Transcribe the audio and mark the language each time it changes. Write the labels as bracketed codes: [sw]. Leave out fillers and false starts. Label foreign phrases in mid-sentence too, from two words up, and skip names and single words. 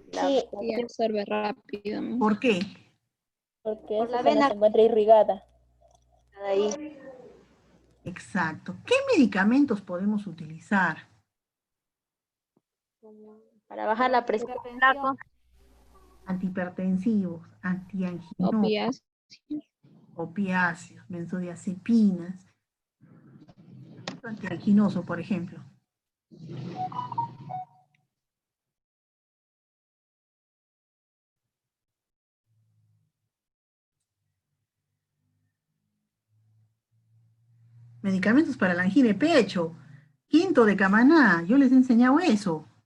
[es] Sí, absorbe rápido, ¿no? ¿Por qué? Porque por la esa zona vena se encuentra irrigada. ahí. Exacto. ¿Qué medicamentos podemos utilizar? Para bajar la presión. Hipertensión. Antihipertensivos, antianginosos, Opias. opiáceos, benzodiazepinas, antianginoso, por ejemplo. Medicamentos para la angina de pecho. Quinto de Camaná, yo les he enseñado eso.